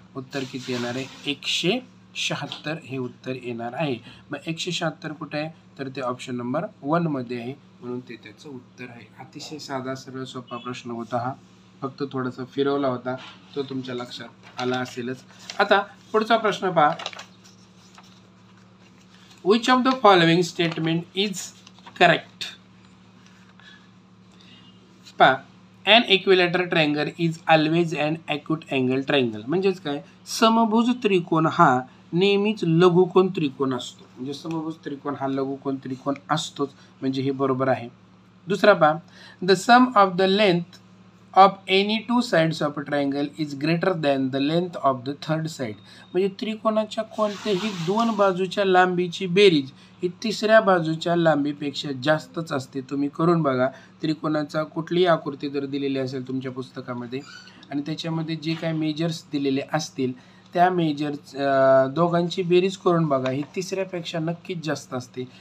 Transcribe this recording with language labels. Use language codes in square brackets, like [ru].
[mr] उत्तर किती येणार आहे 176 हे उत्तर येणार आहे. मग 176 कुठे आहे तर ते ऑप्शन नंबर 1 मध्ये आहे म्हणून ते त्याचं उत्तर आहे. अतिशय साधा सरळ सोपा प्रश्न होता हा. फक्त थोडासा फिरवला होता तो तुमच्या लक्षात आला असेलच. आता पुढचा प्रश्न पहा. [en] Which of the following statement is correct? [mr] पहा [en] an equilateral triangle is always an acute angle triangle [mr] म्हणजेच काय समभुज त्रिकोण हा नेहमीच लघुकोन त्रिकोण असतो. म्हणजे समभुज त्रिकोण हा लघुकोन त्रिकोण असतोच म्हणजे हे बरोबर आहे. दुसरा पहा [en] the sum of the length of any two sides of a triangle is greater than the length of the third side. [mr] म्हणजे त्रिकोणाच्या कोणत्याही दोन बाजूच्या लांबीची बेरीज ही तिसऱ्या बाजूच्या लांबीपेक्षा जास्तच असते. तुम्ही करून बघा. त्रिकोणाचा कुठलीही आकृती जर दिलेली असेल तुमच्या पुस्तकामध्ये आणि त्याच्यामध्ये जे काही मेजर्स दिलेले असतील त्या मेजर्स दोघांची बेरीज करून बघा ही तिसऱ्यापेक्षा नक्कीच जास्त असते.